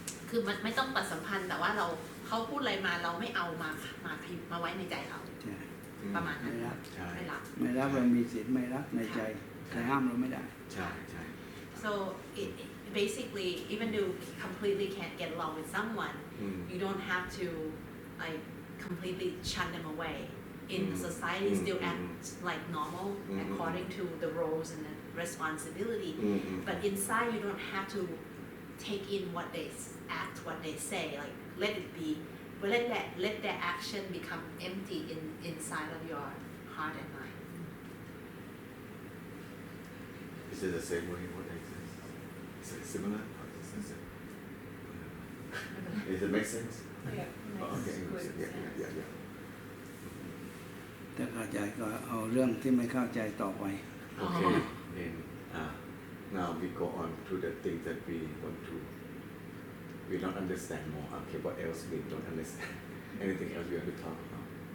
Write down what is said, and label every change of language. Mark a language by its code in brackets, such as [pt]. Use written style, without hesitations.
[th] คือมันไม่ต้องตัดสัมพันธ์แต่ว่าเขาพูดอะไรมาเราไม่เอามาไว้ในใจเรา ใช่ ประมาณนั้น ไม่รับ ใช่ ไม่รับ ไม่รับเรามีสิทธิ์ไม่รับในใจใครห้ามเราไม่ได้ ใช่ใช่ [en] so basically even though you completely can't get along with someone you don't have to like completely shun them away in society still act like normal according to the roles and the responsibility but inside you don't have to take in what they act what they say like let it be but let their action become empty inside of your heart and mind. Is it the same way what I said? Is it similar? Does it make sense? Oh, okay. Yeah. [th] ถ้าเข้าใจก็เอาเรื่องที่ไม่เข้าใจต่อไป [en] Okay. Then now we go on to the things that we don't understand more. Okay, what else we don't understand? Anything else we want to talk about?